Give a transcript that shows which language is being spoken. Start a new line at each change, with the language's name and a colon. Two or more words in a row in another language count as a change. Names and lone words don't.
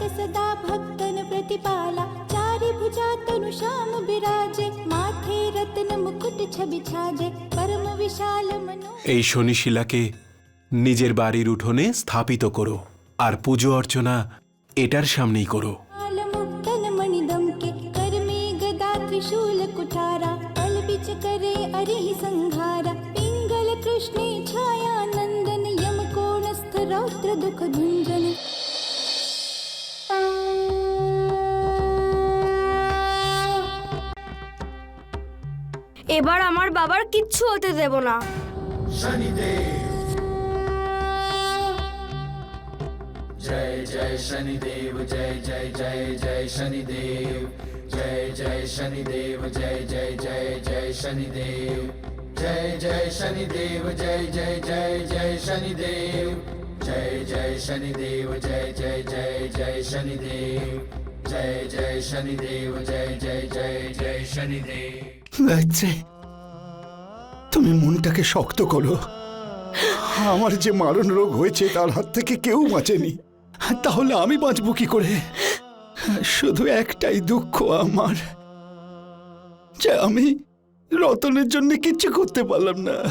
Hindi: सदा भक्तन प्रतिपाला चारि भुजा तनु श्याम बिराजे माथे रत्न मुकुट छवि छाजे परम विशाल मनो।
Bangla: এই শনি শিলাকে নিজের বাড়ির উঠোনে স্থাপিত করো আর পুজো অর্চনা এটার সামনেই করো।
Hindi: मुक्तन मणिदम के कर में गदा त्रिशूल कुठारा पल बिच करे अरिहि संघारा पिंगल कृष्णे छाया नंदन यम कोणस्थ रौद्र दुख भुंजन।
Bangla: এবার আমার বাবার কিচ্ছু হতে দেব না।
Hindi: जय जय शनिदेव जय जय जय जय शनिदेव जय जय शनिदेव जय जय जय जय शनिदेव जय जय शनिदेव जय जय जय जय शनिदेव जय जय शनिदेव जय जय जय जय शनिदेव जय जय शनिदेव जय जय जय जय शनिदेव।
Bangla: গায়ত্রী, তুমি মনটাকে শক্ত করো। আমার যে মারণ রোগ হয়েছে তার হাত থেকে কেউ বাঁচেনি, তাহলে আমি বাঁচবো কি করে? শুধু একটাই দুঃখ আমার, যে আমি রতনের জন্য কিচ্ছু করতে পারলাম না।